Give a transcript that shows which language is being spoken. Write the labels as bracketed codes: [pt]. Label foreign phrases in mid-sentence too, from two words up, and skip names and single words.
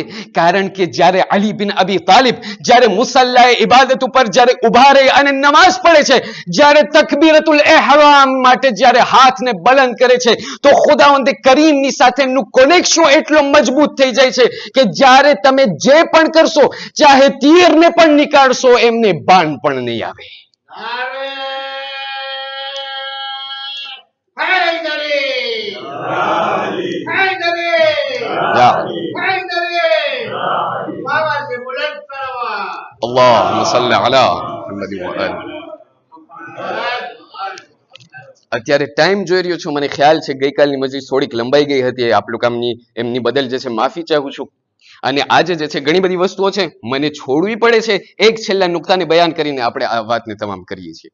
[gu] કારણ કે જ્યારે અલી બિન અબી તાલિબ જ્યારે મુસલ્લાએ ઇબાદત ઉપર જ્યારે ઉભા રહી અને નમાઝ પડે છે, જ્યારે [ar] تكبيرة الإحرام [gu] માટે જ્યારે હાથને બલંદ કરે છે તો ખુદાવંદ કરીમની સાથે એમનું કનેક્શન એટલો મજબૂત થઈ જાય છે કે જ્યારે તમે જે પણ કરશો, ચાહે તીરને પણ નીકાળશો, એમને બાણ પણ નહીં આવે. [ar] اللهم صل على محمد وآل. [gu] અત્યારે ટાઈમ જોઈ રહ્યો છું, મને ખ્યાલ છે ગઈકાલની મજલિસ થોડીક લંબાઈ ગઈ હતી. આપ લોકોની એમની બદલ જે છે માફી ચાહું છું. અને આજે જે છે ઘણી બધી વસ્તુઓ છે મને છોડવી પડે છે. એક છેલ્લા નુક્તાને બયાન કરીને આપણે આ વાતને તમામ કરીએ છીએ.